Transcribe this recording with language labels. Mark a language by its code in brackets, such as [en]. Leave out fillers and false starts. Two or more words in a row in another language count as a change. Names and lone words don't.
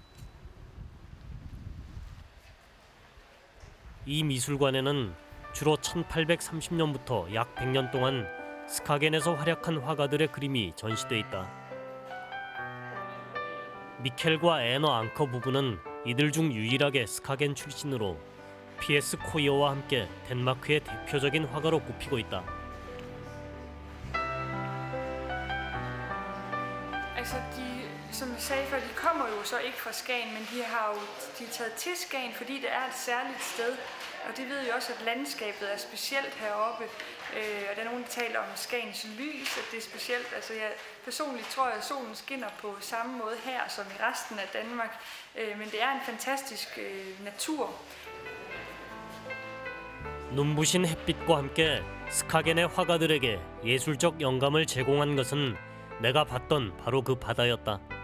[ko] 이 미술관에는 주로 1830년부터 약 100년 동안 스카겐에서 활약한 화가들의 그림이 전시돼 있다. 미켈과 애너 앙커 부부는 이들 중 유일하게 스카겐 출신으로 P.S. 코이어와 함께 덴마크의 대표적인 화가로 꼽히고 있다. [da] Altså, som jeg sagde før, de kommer jo så ikke fra Skagen, men de er taget til Skagen, fordi det er et særligt sted. Og det ved jo også, at landskabet er specielt heroppe. Og der er nogen, der taler om Skagens lys, at det er specielt. Altså, jeg personligt tror, at solen skinner på samme måde her, som i resten af Danmark. Men det er en fantastisk natur. [ko] 눈부신 햇빛과 함께 스카겐의 화가들에게 예술적 영감을 제공한 것은 내가 봤던 바로 그 바다였다.